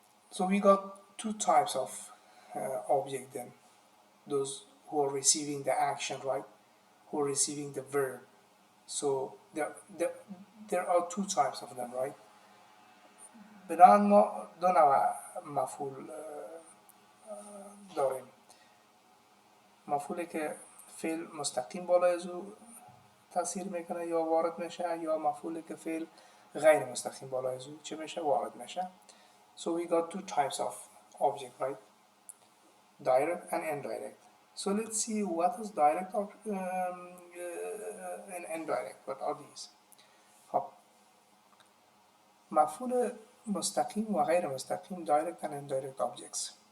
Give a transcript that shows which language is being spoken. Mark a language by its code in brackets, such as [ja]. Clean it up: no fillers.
[en] So we got two types of object then. Those who are receiving the action, right? Who are receiving the verb. So there are two types of them, right? [fa] بنابراین ما دو نوع مفعول داریم. مفعولی که فعل مستقیم بالای از او تاثیر میکنه یا وارد میشه، یا مفعولی که فعل غیر مستقیم بالای از او چه میشه؟ وارد میشه. [en] So we got two types of object, right? Direct and indirect. So let's see what is direct and indirect. What are these? [fa] خب مفعول مستقیم و غیر مستقیم [en] direct and indirect objects.